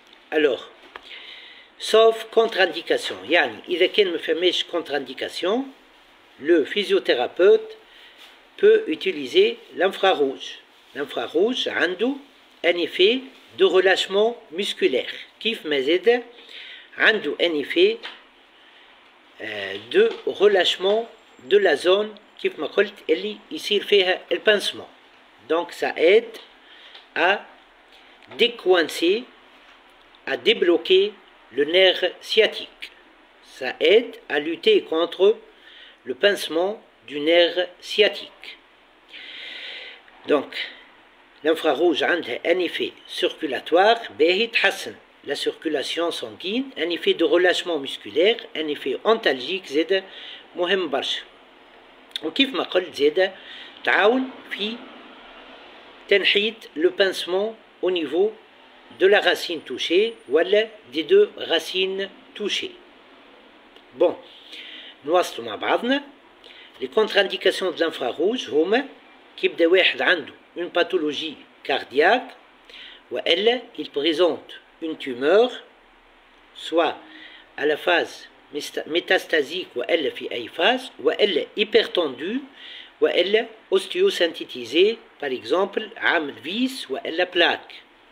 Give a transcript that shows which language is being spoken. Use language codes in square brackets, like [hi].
[fr] Alors, sauf contre-indication, [ar] يعني إذا كان ما فماش [fr] contre-indication, le physiothérapeute peut utiliser l'infrarouge. L'infrarouge [ar] عنده [fr] un effet de relâchement musculaire. [ar] كيف ما زاد عنده [fr] un effet de relâchement de la zone [ar] كيف ما قلت اللي يصير فيها البانسمون. [fr] Donc ça aide à décoincer, à débloquer le nerf sciatique. Ça aide à lutter contre le pincement du nerf sciatique. Donc, l'infrarouge a un effet circulatoire, la circulation sanguine, un effet de relâchement musculaire, un effet antalgique, [ar] زاد مهم برشا. وكيف ما قلت زاد تعاون في تنحيت [fr] le pincement au niveau de la racine touchée ou des deux racines touchées. Bon, [ar] نواصلوا مع بعضنا. [fr] Les contre-indications de l'infrarouge [ar] هما كيبدا واحد عنده [fr] une pathologie cardiaque وإلا il présente une tumeur soit à la phase métastasique وإلا في أي phase وإلا hypertendue وإلا ostéosynthétisée par exemple [ar] عامل [fr] vis وإلا plaque.